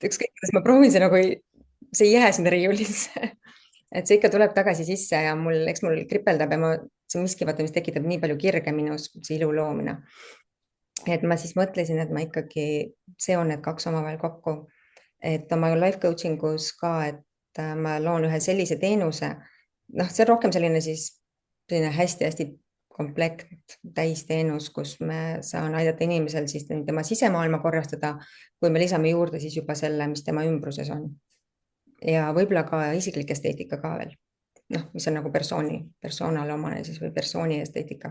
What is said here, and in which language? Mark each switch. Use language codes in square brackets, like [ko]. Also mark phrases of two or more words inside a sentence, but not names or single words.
[et] ükskõik, kuidas ma proovin, see nagu ei, see ei jää sinna riiulisse et see ikka tuleb tagasi sisse ja eks mul kripeldab ja see on miski, vaata, mis tekitab nii palju kirge minus, see ilu loomine. et ma siis mõtlesin, et ma ikkagi seon need kaks omavahel kokku, et oma [en] life coaching [et] us ka, et ma loon ühe sellise teenuse, noh, see on rohkem selline siis selline hästi-hästi komplekt täisteenus, kus me saan aidata inimesel siis tema sisemaailma korrastada, kui me lisame juurde siis juba selle, mis tema ümbruses on. ja võib-olla ka isiklik esteetika ka veel, noh, mis on nagu persoonale omane siis või persooni esteetika.